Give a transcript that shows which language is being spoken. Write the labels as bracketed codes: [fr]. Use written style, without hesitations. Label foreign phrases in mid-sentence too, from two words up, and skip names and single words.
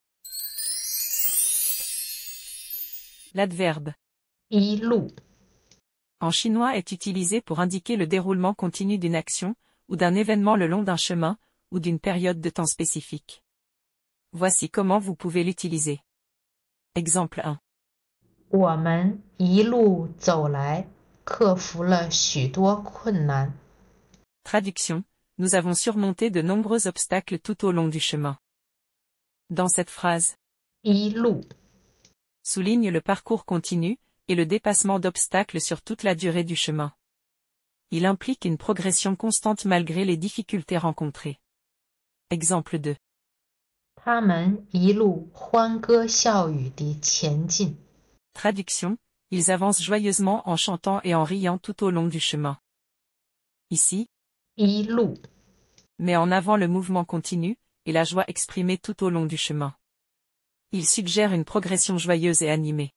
[fr] L'adverbe [zh] 一路 [fr] en chinois est utilisé pour indiquer le déroulement continu d'une action, ou d'un événement le long d'un chemin, ou d'une période de temps spécifique. Voici comment vous pouvez l'utiliser. Exemple 1. [zh] 我们一路走来，克服了许多困难。 [fr] Traduction, nous avons surmonté de nombreux obstacles tout au long du chemin. Dans cette phrase, [zh] 一路 [fr] souligne le parcours continu, et le dépassement d'obstacles sur toute la durée du chemin. Il implique une progression constante malgré les difficultés rencontrées. Exemple 2. [zh] 他们一路欢歌笑语地前进。 [fr] Traduction, ils avancent joyeusement en chantant et en riant tout au long du chemin. Ici, [zh] 一路 [fr] met en avant le mouvement continu, et la joie exprimée tout au long du chemin. Il suggère une progression joyeuse et animée.